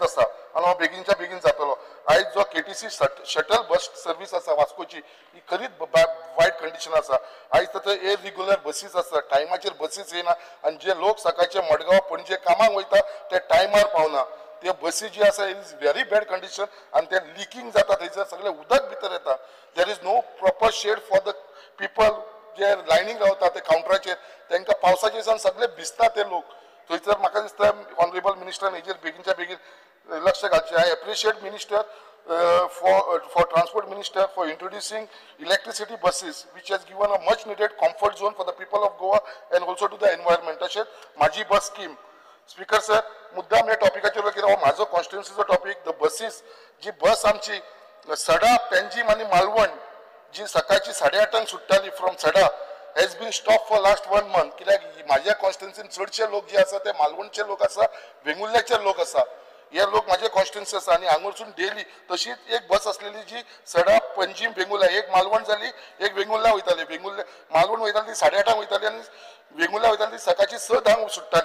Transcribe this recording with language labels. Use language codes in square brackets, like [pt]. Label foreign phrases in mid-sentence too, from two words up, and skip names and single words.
[kok] आसा आनी हो बेगीनच्या बेगीन जातलो आयज जो KTC शटल बस सर्वीस आसा वास्कोची ही खरीच वायट कंडिशन आसा आयज तर इरेग्युलर बसीस आसा टायमाचेर बसीस येना आनी जे लोक सकाळचे मडगांव पणजे कामाक वयता ते टायमार पावना ते बसी जी आसा [en] is very bad condition [kok] आनी ते लिकींग जाता थंयसर सगळे उदक भितर येता [en] there is no proper shed for the people [kok] जे लायनींग रावता ते कावंटराचेर तांकां पावसाच्या दिसान सगळे भिजता ते लोक थंयसर म्हाका दिसता ऑनरेबल मिनिस्टरान हेजेर बेगीनच्या बेगीन लक्ष घालचें [en] I appreciate minister for transport minister for introducing electricity buses, which has given a much needed comfort zone for the people of Goa and also to the environment. [kok] तशेंच माझी बस स्कीम. [en] speaker sir, [kok] मुद्दाम ह्या टॉपिकाचेर कित्याक हो म्हाजो कॉन्स्टिट्युएन्सीचो टॉपिक. [en] the buses, [kok] जी बस आमची सडा, पेंजीम आनी मालवण जी सकाळची 8:30 सुट्टाली फ्रॉम सडा [en] has been stopped for last 1 month. [kok] कित्याक माझ्या कॉन्स्टिट्युएन्सीन चडशे लोक जे आसा ते मालवणचे लोक आसा, वेंगुर्ल्याचे लोक आसा. हे लोक माझे कॉन्स्टिट्युएन्सी आसा आनी हांगरसून डेली तशीच एक बस असलेली जी सडा, पंजीम, वेंगुर्ला, एक मालवण जाली, एक वेंगुर्ला वयताली. वेंगुर्ल्या मालवण वयताली ती 8:30 वयताली आनी वेंगुर्ला वयताली ती सकाळची 6:10 सुट्टाली.